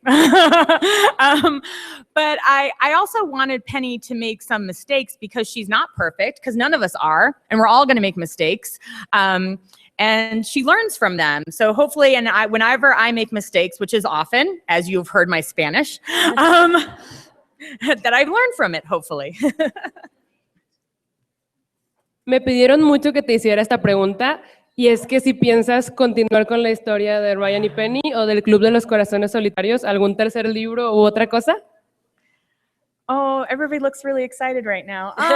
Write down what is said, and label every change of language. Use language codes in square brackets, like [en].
[en] But I also wanted Penny to make some mistakes because she's not perfect, because none of us are, and we're all going to make mistakes. And she learns from them. So hopefully, and whenever I make mistakes, which is often, as you've heard my Spanish, that I've learned from it, hopefully. [es] Me pidieron mucho que te hiciera esta pregunta, y es que si piensas continuar con la historia de Ryan y Penny o del Club de los Corazones Solitarios, algún tercer libro u otra cosa. [en] Oh, everybody looks really excited right now.